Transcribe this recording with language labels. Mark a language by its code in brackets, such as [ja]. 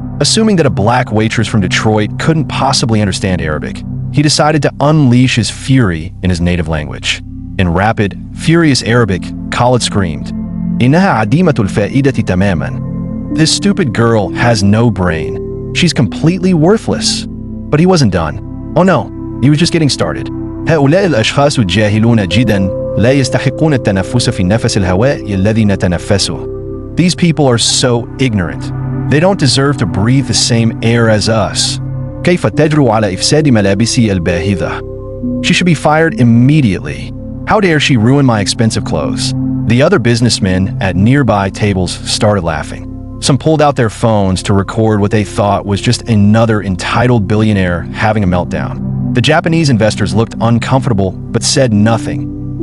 [en] Assuming that a black waitress from Detroit couldn't possibly understand Arabic, he decided to unleash his fury in his native language. In rapid, furious Arabic, Khalid screamed, [ar] "Innaha adimatul fa'idati tamaman." [en] This stupid girl has no brain. She's completely worthless. But he wasn't done. Oh no, he was just getting started. [ar] هؤلاء الأشخاص الجاهلون جدا لا يستحقون التنفس في نفس الهواء الذي نتنفسه. [en] These people are so ignorant. They don't deserve to breathe the same air as us. [ar] كيف تجرؤ على إفساد ملابسي الباهظة? [en] She should be fired immediately. How dare she ruin my expensive clothes? The other businessmen at nearby tables started laughing. Some pulled out their phones to record what they thought was just another entitled billionaire having a meltdown. The Japanese investors looked uncomfortable but said nothing.